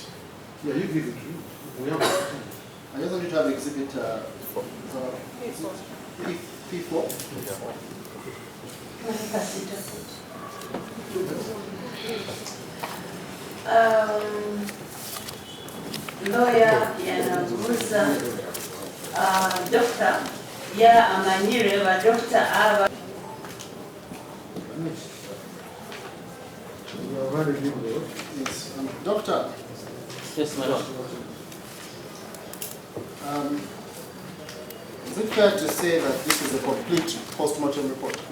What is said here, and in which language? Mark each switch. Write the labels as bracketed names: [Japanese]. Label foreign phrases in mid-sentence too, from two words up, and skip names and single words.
[English] Yeah, you give it. We have it. I just want you to have exhibit P4. [Tooro] Lawyer yanabuza doctor ya amanyire ba doctor aba [English] You have already given it. Yes. Doctor, Yes, my lord. is it fair to say that this is a complete post-mortem report?